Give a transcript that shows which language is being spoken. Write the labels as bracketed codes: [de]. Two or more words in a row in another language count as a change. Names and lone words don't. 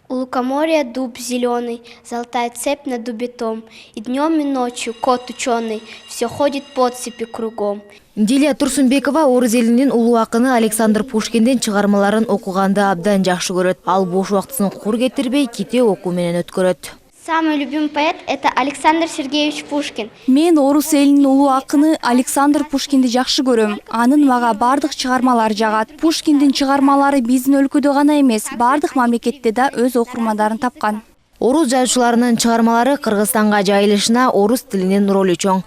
[ru] У лукоморья дуб зеленый, золотая цепь над дубетом, и днем и ночью кот ученый все ходит по цепи кругом. [ky] Дилия Турсунбекова орыс элинин улуу акыны Александр Пушкиндин чыгармаларын окуганды абдан жакшы көрөт. Ал бош убактысын кур кетирбей, ките окуу менен өткөрөт. [ru] Самый любимый поэт – это Александр Сергеевич Пушкин. [ky] Мен орус элинин улуу акыны Александр Пушкинди жакшы көрөм. Анын мага бардык чыгармалары жагат. Пушкиндин чыгармалары биздин өлкөдө гана эмес, бардык мамлекетте да өз окурмандарын тапкан. Орус жазуучуларынын чыгармалары Кыргызстанга жайылышына орус тилинин ролу чоң.